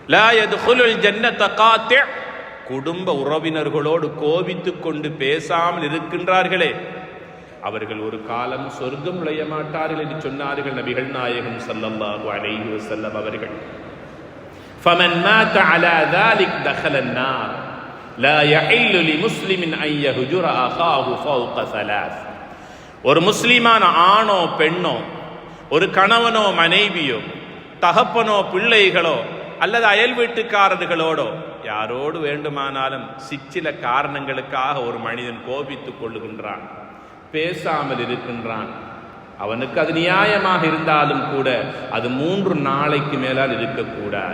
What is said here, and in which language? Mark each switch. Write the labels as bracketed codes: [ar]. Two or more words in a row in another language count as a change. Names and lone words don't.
[ar] لا يدخل الجنة قاطع', [ta] குடும்ப உறவினர்களோடு கோபித்துக் கொண்டு பேசாமல் இருக்கின்றார்களே அவர்கள் ஒரு காலம் சொர்க்கம் நுழைய மாட்டார்கள் என்று சொன்னார்கள் நபிகள் நாயகம் [ar] صلى الله عليه وسلم [ta] அவர்கள். [ar] فمن مات على ذلك دخل النار لا يحل لمسلم ان يهجر اخاه فوق ثلاث. [ta] ஒரு முஸ்லிமான ஆணோ பெண்ணோ, ஒரு கணவனோ மனைவியோ, தகப்பனோ பிள்ளைகளோ அல்லது அயல் வீட்டுக்காரர்களோடோ யாரோடு வேண்டுமானாலும் சிற்சில காரணங்களுக்காக ஒரு மனிதன் கோபித்துக் கொள்ளுகின்றான், பேசாமல் இருக்கின்றான், அவனுக்கு அது நியாயமாக இருந்தாலும் கூட அது 3 நாளைக்கு மேலால் இருக்கக்கூடாது.